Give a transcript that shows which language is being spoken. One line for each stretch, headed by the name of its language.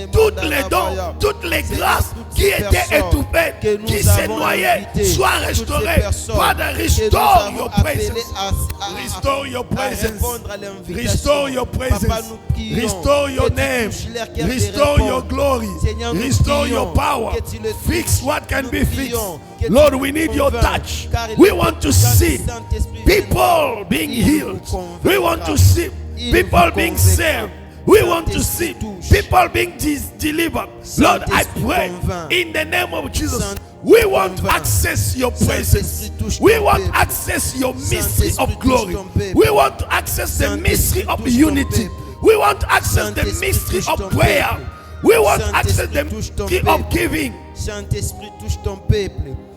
French: Toutes les dons, toutes les grâces qui étaient étouffées, qui s'est noyées, soient restaurées.
English: Father, restore your presence. Restore your presence. Restore your presence. Restore your name. Restore your glory. Restore your power. Fix what can be fixed. Lord, we need your touch. We want to see people being healed. We want to see people being saved. We want to see people being delivered. Lord, I pray in the name of Jesus. We want to access your presence. We want to access your mystery of glory. We want to access the mystery of unity. We want to access the mystery of prayer. We want to access the mystery of giving.
French: Saint-Esprit, touche ton peuple.